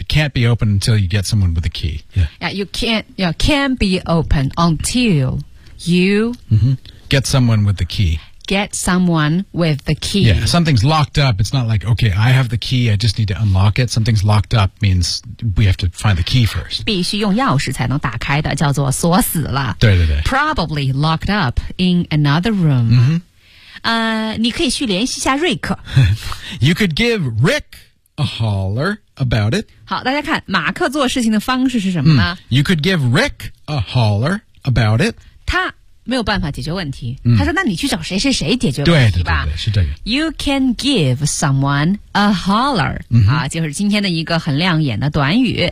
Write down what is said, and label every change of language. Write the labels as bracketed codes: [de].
[en] It can't be open until you get someone with a key. Yeah. Yeah, you can't. Yeah, can be open until you、 mm-hmm. get someone with the key. Get someone with the key. Yeah, something's locked up. It's not like okay, I have the key. I just need to unlock it. Something's locked up means we have to find the key first. [zh] 必须用钥匙才能打开的，叫做锁死了。对对对。 [en] Probably locked up in another room. Mm-hmm. [zh] 你可以去联系一下瑞克。 [en] You could give Rick a holler about it. [zh] 好，大家看，马克做事情的方式是什么呢？ [en] You could give Rick a holler about it. [zh] 他没有办法解决问题。他说，那你去找谁谁谁解决问题吧。对对对对，是这个。 [en] You can give someone a holler. [zh] 啊，就是今天的一个很亮眼的短语。